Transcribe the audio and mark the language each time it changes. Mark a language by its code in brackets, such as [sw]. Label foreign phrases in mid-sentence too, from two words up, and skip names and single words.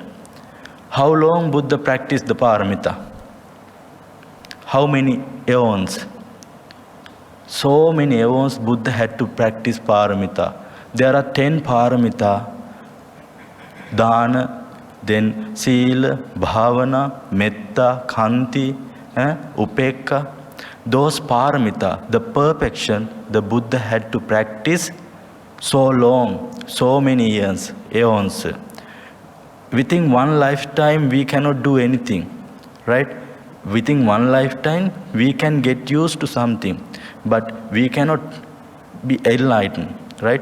[en] How long Buddha practiced the paramita? How many eons? So many eons Buddha had to practice paramita. There are 10 paramita: dana, then [pi] sila, bhavana, metta, khanti, upekka. [en] Those paramita, the perfection, the Buddha had to practice so long, so many years, eons. Within one lifetime, we cannot do anything, right? Within one lifetime, we can get used to something, but we cannot be enlightened, right?